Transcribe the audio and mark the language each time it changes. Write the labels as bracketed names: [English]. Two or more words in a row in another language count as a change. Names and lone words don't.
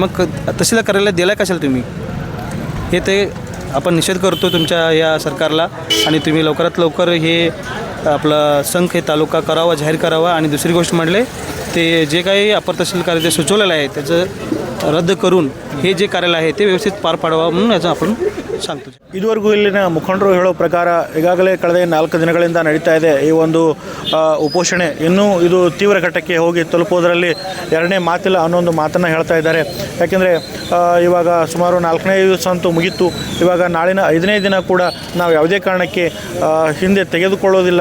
[Marathi] मग तहसील कार्यालय दिला कशाला तुम्ही? हे ते आपण निषेध करतो तुमच्या या सरकारला. आणि तुम्ही लवकरात लवकर हे आपलं संख हे तालुका करावा, जाहीर करावा. आणि दुसरी गोष्ट म्हटले ते जे काही अप्पर तहसील कार्यालय सुचवलेलं आहे त्याचं रद्द करून हे जे कार्यालय आहे ते व्यवस्थित पार पाडवा म्हणून याचं आपण सांगतो. [Kannada] ಇದುವರೆಗೂ ಇಲ್ಲಿನ ಮುಖಂಡರು ಹೇಳೋ ಪ್ರಕಾರ ಈಗಾಗಲೇ ಕಳೆದ 4 ದಿನಗಳಿಂದ ನಡೀತಾ ಇದೆ ಈ ಒಂದು ಉಪೋಷಣೆ. ಇನ್ನೂ ಇದು ತೀವ್ರ ಘಟ್ಟಕ್ಕೆ ಹೋಗಿ ತಲುಪೋದರಲ್ಲಿ ಎರಡನೇ ಮಾತಿಲ್ಲ ಅನ್ನೋ ಒಂದು ಮಾತನ್ನು ಹೇಳ್ತಾ ಇದ್ದಾರೆ. ಯಾಕೆಂದರೆ ಇವಾಗ ಸುಮಾರು 4ನೇ ದಿವಸ ಅಂತೂ ಮುಗೀತು. ಇವಾಗ ನಾಳಿನ 5ನೇ ದಿನ ಕೂಡ ನಾವು ಯಾವುದೇ ಕಾರಣಕ್ಕೆ ಹಿಂದೆ ತೆಗೆದುಕೊಳ್ಳೋದಿಲ್ಲ.